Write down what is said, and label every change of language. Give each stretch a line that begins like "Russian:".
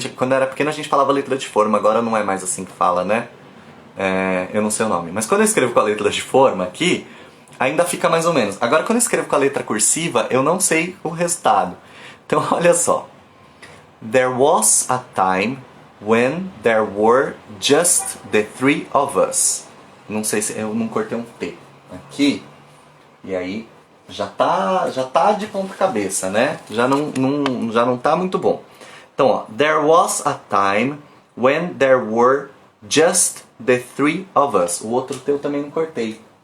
Portuguese: Quando eu era pequeno a gente falava letra de forma, agora não é mais assim que fala, né? Eu não sei o nome. Mas quando eu escrevo com a letra de forma aqui, ainda fica mais ou menos. Agora quando eu escrevo com a letra cursiva, eu não sei o resultado. Então olha só.
English: There was a time when there were just the three of us.
Portuguese: Não sei se eu não cortei um T aqui. E aí já tá de ponta cabeça, né? Já não tá muito bom. Então, ó,
English: there was a time when there were just the three of us.
Portuguese: O outro T eu também não cortei.